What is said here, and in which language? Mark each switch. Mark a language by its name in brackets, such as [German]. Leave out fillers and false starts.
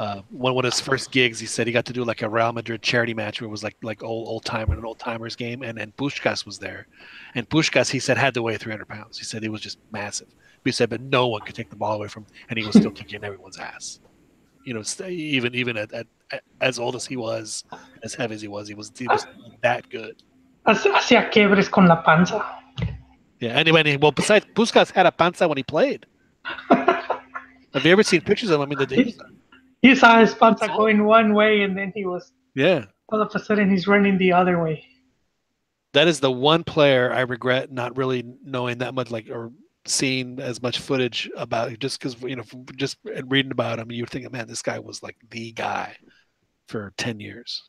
[English] One of his first gigs, he said he got to do like a Real Madrid charity match where it was like an old timers game, and Puskás was there, and Puskás, he said, had to weigh 300 pounds. He said he was just massive. He said, but no one could take the ball away from him, and he was still kicking everyone's ass. Even at as old as he was, as heavy as he was that good. [Spanish] Hacía quiebres con la panza. [English] Yeah. Anyway, well, besides, Puskas had a panza when he played. Have you ever seen pictures of him? I mean, he was. You saw his panza going one way, and then he was. Yeah. All of a sudden, he's running the other way. That is the one player I regret not really knowing that much, or seeing as much footage about, just because just reading about him, you were thinking, man, this guy was like the guy for 10 years.